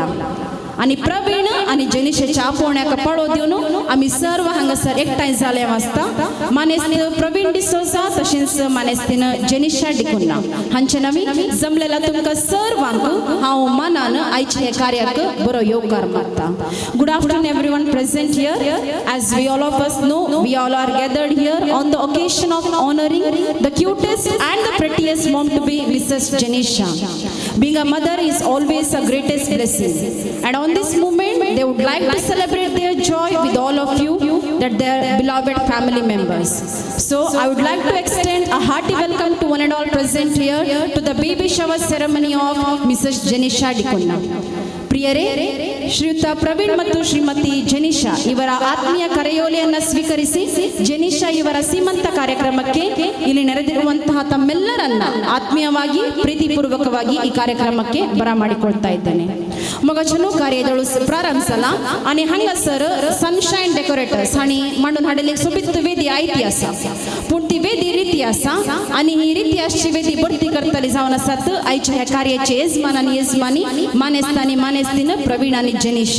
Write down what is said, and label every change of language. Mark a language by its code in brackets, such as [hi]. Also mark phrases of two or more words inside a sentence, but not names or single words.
[kok] आणि प्रवीण आणि जनिशाच्या आपोवण्याक पळो दिवन आमी सर्व हांगासर एकठांय जाले आसता. मानेस्तीन प्रवीण डिसोजा तशेंच मानेस्तीन जनिशा डिकुन्ना हांचे नवी जमलेला तुमकां सर्वांक हांव मानान आयचे हे कार्याक बरो येवकार मागता. [en] Good afternoon everyone present here as we all of us know we all are gathered here on the occasion of honoring the cutest and the prettiest mom to be Mrs. Janisha. Being a mother is always a greatest blessing, and on this moment they would like to celebrate their joy with all of you that their beloved family members. So I would like to extend a hearty welcome to one and all present here to the baby shower ceremony of Mrs. Janisha Dikunna. [kn] ಪ್ರಿಯರೇ, ಶ್ರೀಯುತ ಪ್ರವೀಣ್ ಮತ್ತು ಶ್ರೀಮತಿ ಜನಿಶಾ ಇವರ ಆತ್ಮೀಯ ಕರೆಯೋಲೆಯನ್ನು ಸ್ವೀಕರಿಸಿ ಜನಿಶಾ ಇವರ ಸೀಮಂತ ಕಾರ್ಯಕ್ರಮಕ್ಕೆ ಇಲ್ಲಿ ನೆರೆದಿರುವಂತಹ ತಮ್ಮೆಲ್ಲರನ್ನ ಆತ್ಮೀಯವಾಗಿ ಪ್ರೀತಿಪೂರ್ವಕವಾಗಿ ಈ ಕಾರ್ಯಕ್ರಮಕ್ಕೆ ಬರಮಾಡಿಕೊಳ್ತಾ ಇದ್ದೇನೆ. [kok] मग चलो कार्यदळ प्रारंभला आणि हांगासर सनशाईन डेकोरेटर्स आणि मांडून हाडलेली सोबीत वेदी आयती आसा पूण ती वेदी रीती आसा आणि ही रीती आसची वेदी भरती करतली जावन आसात आयच्या ह्या कार्याचे यजमान आणि यजमानी मानेस्तानी मानेस्तीन प्रवीण आणि जनिशा.